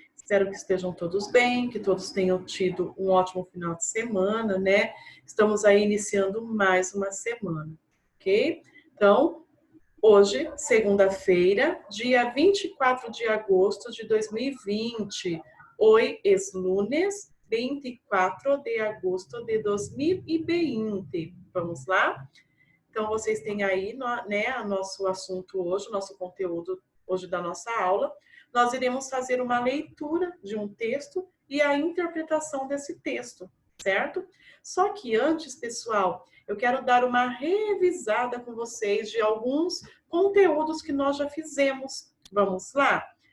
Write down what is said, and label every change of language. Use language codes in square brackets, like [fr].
[pt] Espero que estejam todos bem, que todos tenham tido um ótimo final de semana, né? Estamos aí iniciando mais uma semana, ok? Então, hoje, segunda-feira, dia 24 de agosto de 2020. [es] Hoy es lunes 24 de agosto de 2020. [pt] Vamos lá? Então, vocês têm aí, né, o nosso assunto hoje, o nosso conteúdo hoje da nossa aula. Nós iremos fazer uma leitura de um texto e a interpretação desse texto, certo? Só que antes, pessoal, eu quero dar uma revisada com vocês de alguns conteúdos que nós já fizemos. Vamos lá?